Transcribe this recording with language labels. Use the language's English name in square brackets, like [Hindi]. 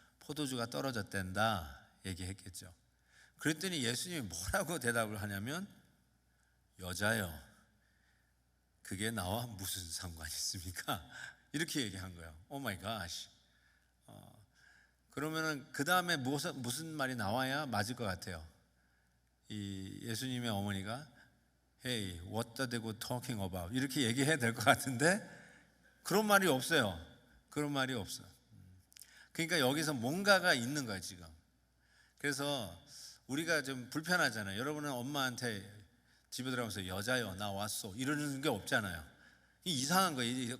[Korean] 포도주가 떨어졌댄다 얘기했겠죠. 그랬더니 예수님이 뭐라고 대답을 하냐면, 여자요, 그게 나와 무슨 상관이 있습니까? 이렇게 얘기한 거예요. [English] 오 마이 갓. [Korean] 그러면은 그 다음에 무슨 말이 나와야 맞을 것 같아요? 이 예수님의 어머니가 [English] Hey, what are they talking about? [Korean] 이렇게 얘기해야 될 것 같은데 그런 말이 없어요. 그런 말이 없어요. 그러니까 여기서 뭔가가 있는 거예요 지금. 그래서 우리가 좀 불편하잖아요. 여러분은 엄마한테 집에 들어가면서 여자요 나 왔어 이러는 게 없잖아요. 이상한 거예요.